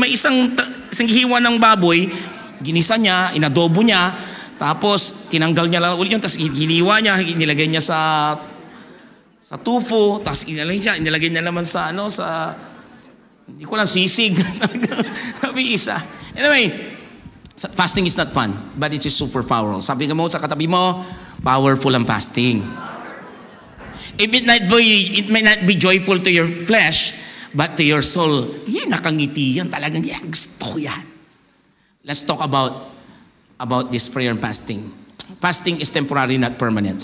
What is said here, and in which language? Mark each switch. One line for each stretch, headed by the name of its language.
Filipino: May isang hiwa ng baboy, ginisa niya, inadobo niya, tapos tinanggal niya lang ulit yun, tapos hiniwa niya, inilagay niya sa tufo, tapos inilagay niya naman sa hindi ko lang sisig. Sabi isa.
English: Anyway, fasting is not fun, but it is super powerful.
Filipino: Sabi mo sa katabi mo, powerful ang fasting.
English: It may not be joyful to your flesh, but to your soul,
Filipino: nakangiti yan. Talagang, gusto ko yan.
English: Let's talk about this prayer and fasting. Fasting is temporary, not permanent.